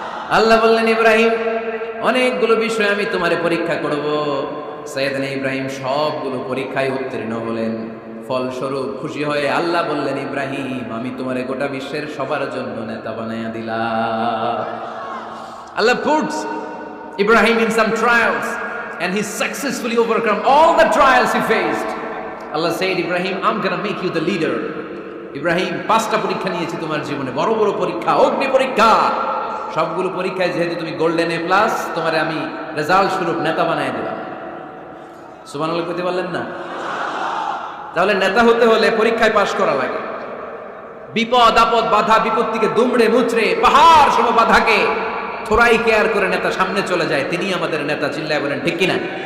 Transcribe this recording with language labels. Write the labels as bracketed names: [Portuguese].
[Bangla] আল্লাহ বললেন, ইব্রাহিম অনেকগুলো বিষয় আমি তোমারে পরীক্ষা করব। সাইয়েদনা ইব্রাহিম সবগুলো পরীক্ষায় উত্তীর্ণ হলেন। ফলস্বরূপ খুশি হয়ে আল্লাহ বললেন, ইব্রাহিম আমি তোমারে গোটা বিশ্বের সবার জন্য নেতা বানাইয়া দিলাম। [English] Allah puts Ibrahim in some trials and he successfully overcome all the trials he faced. Allah said, Ibrahim, I'm gonna make you the leader. [Bangla] Ibrahim, 5টা পরীক্ষা নিয়েছি তোমার জীবনে, বড় বড় পরীক্ষা, অগ্নি পরীক্ষা। সবগুলো পরীক্ষায় যেহেতু তুমি গোল্ডেন এ প্লাস, তোমারে আমি রেজাল্ট স্বরূপ নেতা বানাই দিলাম। সুবহানাল্লাহ কইতে পারলেন না? তাহলে নেতা হতে হলে পরীক্ষায় পাশ করা লাগে। বিপদ আপদ বাধা বিপত্তিকে দুমড়ে মুচড়ে পাহাড় সম বাধাকে থোড়াই কেয়ার করে নেতা সামনে চলে যায়, তিনি আমাদের নেতা। চিল্লায় বলেন ঠিক কিনা?